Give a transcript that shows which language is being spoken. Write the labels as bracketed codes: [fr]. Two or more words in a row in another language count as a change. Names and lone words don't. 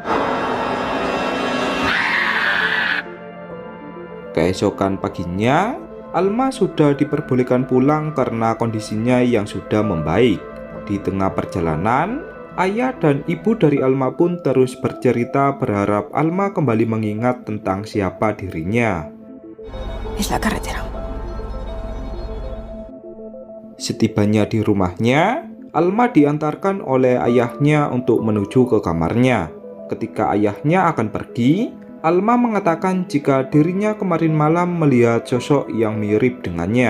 [id] Keesokan paginya, Alma sudah diperbolehkan pulang karena kondisinya yang sudah membaik. Di tengah perjalanan, ayah dan ibu dari Alma pun terus bercerita berharap Alma kembali mengingat tentang siapa dirinya. [es] Es la carretera. [id] Setibanya di rumahnya, Alma diantarkan oleh ayahnya untuk menuju ke kamarnya. Ketika ayahnya akan pergi, Alma mengatakan jika dirinya kemarin malam melihat sosok yang mirip dengannya.